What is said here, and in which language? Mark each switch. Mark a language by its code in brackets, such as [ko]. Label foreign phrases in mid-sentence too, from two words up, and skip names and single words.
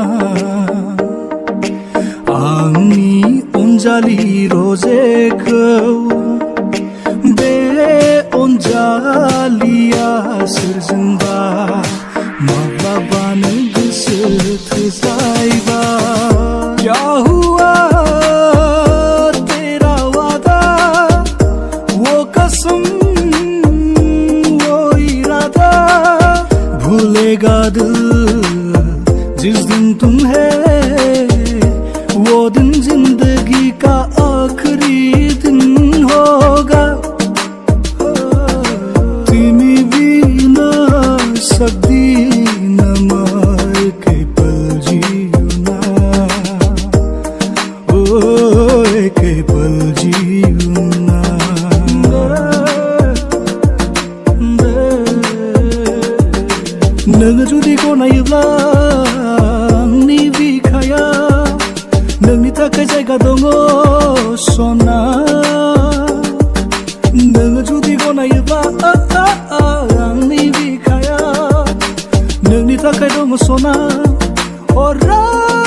[brx] आंनि अनजालि रजेखौ बे अनजालिया सोरजोंबा माब्लाबानो गोसो थोजायबा [hi] क्या हुआ तेरा वादा वो कसम वो इरादा भूलेगा दिल जिस दिन तुम्हें वो दिन जिंदगी का आखिरी दिन होगा [ne] तिमी बिना सक्दिन म एकै पल जिउन ओ एकै पल जिउन [brx] नोङो जुदि गनायोब्ला आंनि बिखाया नोंनि थाखाय जायगा दङ सना नोङो जुदि गनायोब्ला आंनि बिखाया नोंनि थाखाय दङ सना अराय